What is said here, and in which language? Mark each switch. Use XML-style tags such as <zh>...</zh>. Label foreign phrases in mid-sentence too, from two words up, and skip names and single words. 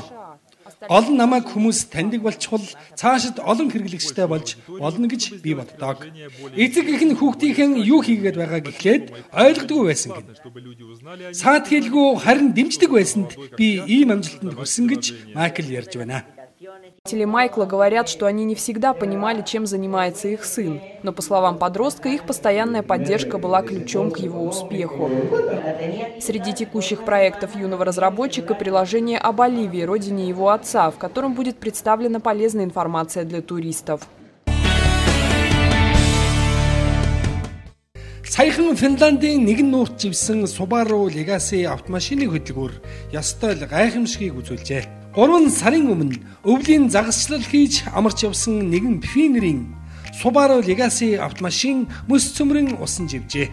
<mn>Олон намайг хүмүүс таньдаг болчихвол цаашид олон хэрэглэгчтэй болж болно гэж би боддог. Эцэг эх нь хүүхдийнхэн юу хийгээд байгааг эхлээд ойлгодгүй байсан гин. Саад хэлгүй харин дэмждэг байсанд би ийм амжилтанд хүрсэн гэж Майкл ярьж байна.</mn> <ru>Родители Майкла говорят, что они не всегда понимали, чем занимается их сын. Но, по словам подростка, их постоянная поддержка была ключом к его успеху. Среди текущих проектов юного разработчика приложение о Боливии, родине его отца, в котором будет представлена полезная информация для туристов.</ru> <mn>Саяхан Финландийн нэгэн нуурт живсэн Subaru Legacy автомашины хөдөлгүүр ёстой л гайхамшигыг үзүүлжээ. 3 сарын өмнө өвлийн загасчлал хийж амарч явсан нэгэн Pioneer-ийн Subaru Legacy автомашин мөс цөмрөн усан живжээ.</mn>